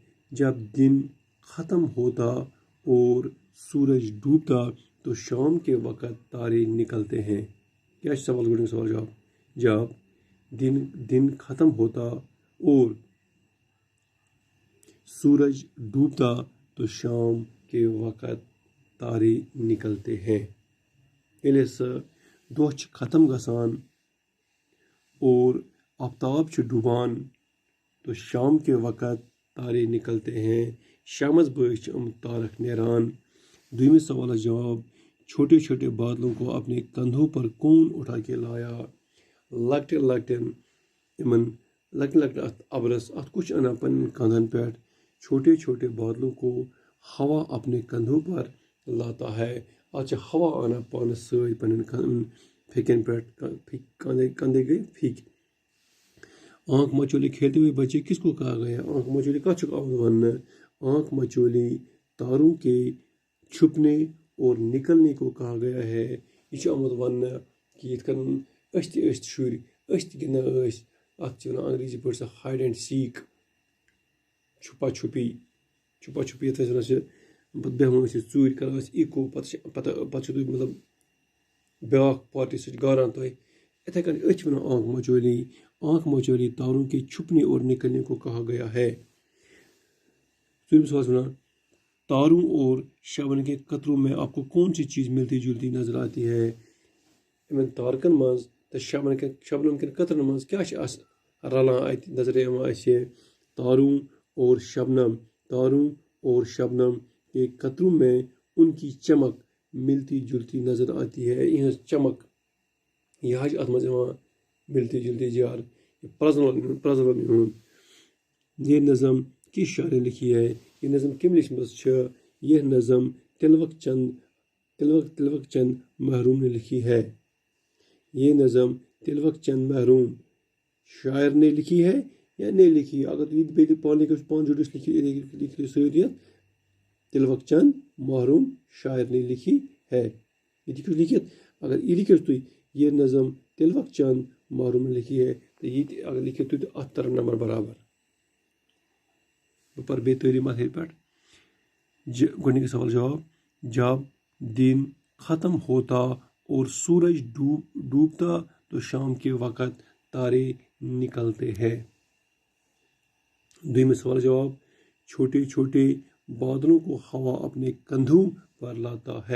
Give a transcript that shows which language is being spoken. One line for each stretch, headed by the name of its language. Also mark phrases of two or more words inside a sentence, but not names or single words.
Urdu: جب دن ختم ہوتا اور سورج ڈوبتا تو شام کے وقت تارے نکلتے ہیں.
Kashmiri: کیا سوال گۄڈنیُک سوال جواب
Urdu: جب دن ختم ہوتا اور سورج ڈوبتا تو شام کے وقت تارے نکلتے ہیں.
Kashmiri: ییٚلہِ سُہ دۄہ چھُ ختم گژھان اور آفتاب چھُ ڈوبان
Urdu: تو شام کے وقت تارے نکلتے ہیں.
Kashmiri: شامس بٲگۍ چھِ تارک نیران. دویمِس سوالس جواب
Urdu: چھوٹے چھوٹے بادلوں کو اپنے کندھوں پر کون اٹھا کے لایا.
Kashmiri: لۄکٹٮ۪ن ابرس اتھ کُس چھُ انان پنٕنٮ۪ن کندھن پٮ۪ٹھ.
Urdu: چھوٹے چھوٹے بادلوں کو ہوا اپنے کندھوں پر لاتا ہے.
Kashmiri: اتھ چھِ ہوا انان پانس سۭتۍ پنٕنٮ۪ن پھیکٮ۪ن پٮ۪ٹھ. کندھے گٔے پھیکۍ.
Urdu: آنکھ مچولی کھیلتے ہوئے بچے کس کو کہا گیا. آنکھ مچولی
Kashmiri: کتھ چھُکھ آمُت وننہٕ.
Urdu: آنکھ مچولی تاروں کے چھپنے اور نکلنے کو کہا گیا ہے.
Kashmiri: یہ چھُ آمُت وننہٕ کہ یِتھ کٔنۍ أسۍ تہِ ٲسۍ شُرۍ أسۍ تہِ گِنٛدان ٲسۍ اتھ چھِ ونان انگریزی پٲٹھۍ سۄ
English: hide and seek
Kashmiri: چھُپا چھُپی یتھ أسۍ ونان چھِ پتہٕ بیٚہوان ٲسۍ أسۍ ژوٗرِ کران ٲسۍ ایٖکو پتہٕ چھُ تُہۍ مطلب بیٛاکھ پارٹی سۭتۍ گاران تُہۍ یِتھے کٔنۍ أسۍ چھِ ونان
Urdu: آنکھ مچولی. آنکھ مچولی تاروں کے چھپنے اور نکلنے کو کہا گیا ہے.
Kashmiri: ژوٗرِم سوال ونان
Urdu: تاروں اور شبنم کے قطروں میں آپ کو کون سی چیز ملتی جلتی نظر آتی ہے.
Kashmiri: یمن تارکن منٛز تہٕ شبنم کٮ۪ن قطرن منٛز کیٛاہ چھِ رلان اتہِ نظرِ یِوان اسہِ.
Urdu: تاروں اور شبنم کے قطروں میں ان کی چمک ملتی جلتی نظر آتی ہے.
Kashmiri: یہٕنٛز چمک یہِ حظ چھِ اتھ منٛز یِوان
Urdu: ملتی جلتی
Kashmiri: جار پرزلن ہُنٛد.
Urdu: یہ نظم کس شاعر نے لکھی ہے.
Kashmiri: یہ نظم کٔمۍ لیچھمٕژ چھِ.
Urdu: یہ نظم تلوک چند محروم نے لکھی ہے. یہ نظم تلوک چند محروم شاعر نے لکھی ہے یا نہیں لکھی.
Kashmiri: اگر تُہۍ پانہٕ جوڑِس لکھِو سۭتۍ یتھ تلوک چند محروم
Urdu: شاعر نے لکھی ہے.
Kashmiri: یہ لکھِو لکھِتھ. اگر یہ لکھِو تُہۍ
Urdu: یہ نظم تلوک چند محروم نے لکھی ہے تو
Kashmiri: یہ اگر لکھِو تُہۍ تہٕ اتھ ترن نمبر برابر. بہٕ پرٕ بیٚیہِ تعلیٖم اتھ پٮ۪ٹھ. گۄڈنیُک سوال
Urdu: جواب جب دن ختم ہوتا اور سورج ڈوبتا تو شام کے وقت تارے نکلتے ہیں.
Kashmiri: دویمِس سوال
Urdu: جواب چھوٹے چھوٹے بادلوں کو ہوا اپنے کندھوں پر لاتا ہے.